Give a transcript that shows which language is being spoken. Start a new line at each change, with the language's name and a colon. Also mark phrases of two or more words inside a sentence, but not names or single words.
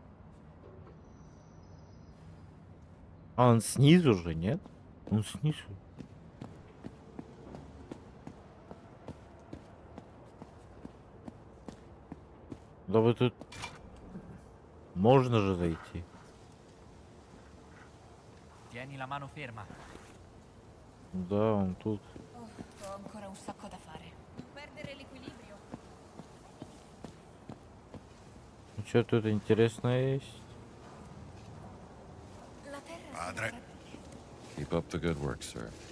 Russian: А он снизу же, нет? Он снизу. Да вы тут... Можно же зайти.
Italian: Tieni la mano ferma.
Russian: Да, он тут.
Italian: Oh, ho ancora un sacco da fare. Non perdere l'equilibrio.
Russian: Что тут интересное есть?
Italian: La terra Padre.
English: Keep up the good work, sir.